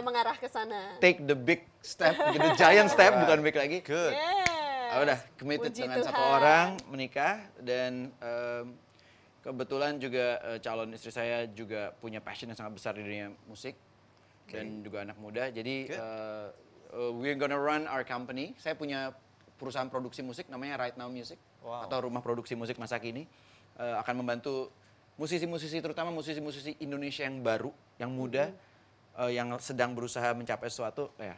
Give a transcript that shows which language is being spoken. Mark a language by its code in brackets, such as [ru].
[id] sudah mengarah ke sana. [en] Take the big step, the giant step, [id] bukan big lagi. [en] Good. [id] Udah committed dengan satu orang, menikah, dan kebetulan juga calon istri saya juga punya passion yang sangat besar di dunia musik dan juga anak muda. Jadi [en] we're gonna run our company. [id] Saya punya perusahaan produksi musik namanya Right Now Music atau rumah produksi musik masa kini, akan membantu musisi-musisi, terutama musisi-musisi Indonesia yang baru, yang muda, yang sedang berusaha mencapai sesuatu.